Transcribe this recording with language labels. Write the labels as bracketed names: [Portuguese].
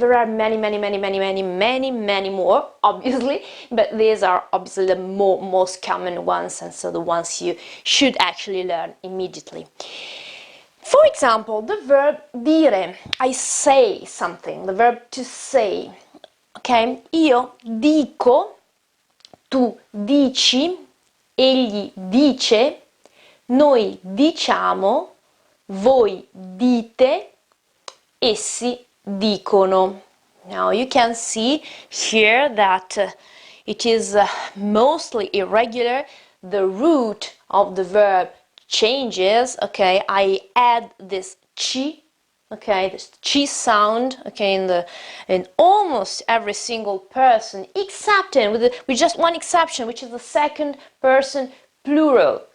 [English] There are many more, obviously, but these are obviously the most common ones, and so the ones you should actually learn immediately. For example, the verb dire, I say something, the verb to say, ok? [Italian] Io dico, tu dici, egli dice, noi diciamo, voi dite, essi dicono. [English] Now you can see here that it is mostly irregular. The root of the verb changes, okay? I add this chi, okay, this chi sound, okay, in almost every single person, except with just one exception, which is the second person plural.